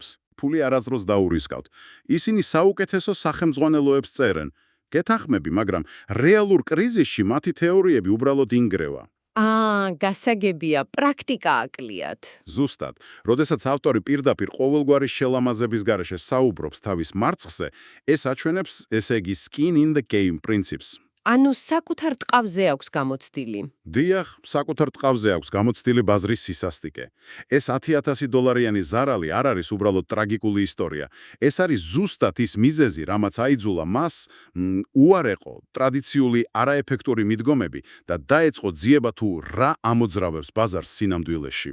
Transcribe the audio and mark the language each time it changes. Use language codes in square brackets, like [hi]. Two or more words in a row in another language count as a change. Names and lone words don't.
[ka] ფული არასდროს დაურისკავთ. ისინი საუკეთესო სახელმძღვანელოებს წერენ. გეთანხმები, მაგრამ რეალურ კრიზისში მათი თეორიები უბრალოდ ინგრევა. გასაგებია, პრაქტიკა აკლიათ. ზუსტად, როდესაც ავტორი პირდაპირ ყოველგვარი შელამაზების გარეშე საუბრობს თავის მარცხზე, ეს აჩვენებს, ესე იგი, [en] skin in the game პრინციპს. [ka] ანუ საკუთარ ტყავზე აქვს გამოცდილი. დიახ, საკუთარ ტყავზე აქვს გამოცდილი ბაზრის სისასტიკე. ეს $10,000-იანი ზარალი არ არის უბრალოდ ტრაგიკული ისტორია. ეს არის ზუსტად ის მიზეზი, რამაც აიძულა მას უარეყო ტრადიციული არაეფექტური მიდგომები და დაეწყო ძიება თუ რა ამოძრავებს ბაზარს სინამდვილეში.